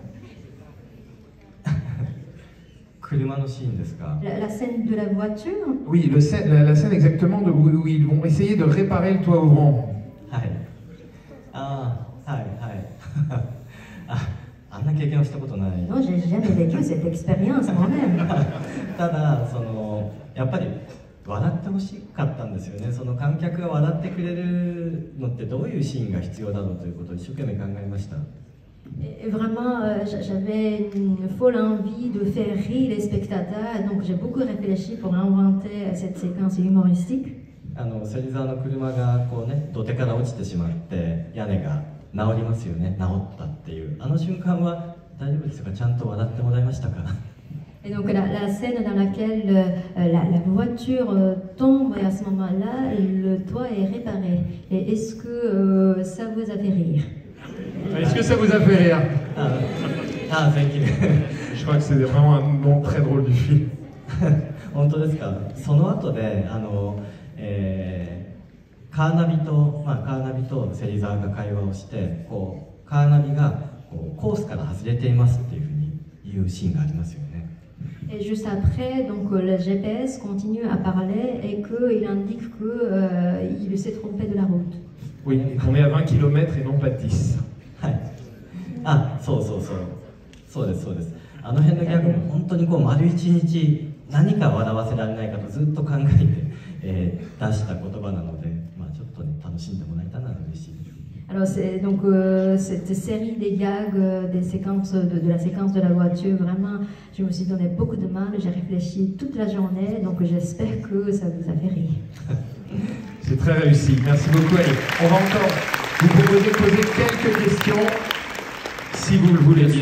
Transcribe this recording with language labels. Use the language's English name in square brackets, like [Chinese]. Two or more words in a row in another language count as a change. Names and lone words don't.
[French] La scène de la voiture? Oui, la scène exactement où ils vont essayer de réparer le toit ouvrant. Non, j'ai jamais vécu cette expérience moi-même. [Japanese] 笑ってほしかったんですよね。その観客が笑ってくれるのってどういうシーンが必要だろうということを一生懸命考えました。 [French] Et vraiment, j'avais une folle envie de faire rire les spectateurs, donc j'ai beaucoup réfléchi pour inventer cette séquence humoristique. [Japanese] 芹沢の車が土手から落ちてしまって屋根が治りますよね。治ったっていうあの瞬間は大丈夫ですか？ちゃんと笑ってもらいましたか？ [French] Et donc la scène dans laquelle la voiture tombe et à ce moment-là, le toit est réparé. Et est-ce que ça vous a fait rire? Est-ce que ça vous a fait rire? [English] Thank you. [French] Je crois que c'est vraiment un moment très drôle du film. [Japanese] 本当ですか？その後でカーナビと芹沢が会話をしてカーナビがコースから外れていますっていうふうに言うシーンがありますよね。 [French] Et juste après, donc le GPS continue à parler et qu'il indique qu'il s'est trompé de la route. Oui, qu'on est à 20 km et non pas 10. [Japanese] そうです。あの辺のギャグも本当に丸一日何か笑わせられないかとずっと考えて、出した言葉なので、まあ、ちょっとね楽しんでもらえたら嬉しいです。 [French] Alors c'est donc cette série des gags, des séquences de la séquence de la voiture, vraiment, je me suis donné beaucoup de mal, j'ai réfléchi toute la journée, donc j'espère que ça vous a fait rire. C'est très réussi, merci beaucoup. Allez, on va encore vous proposer de poser quelques questions, si vous le voulez bien.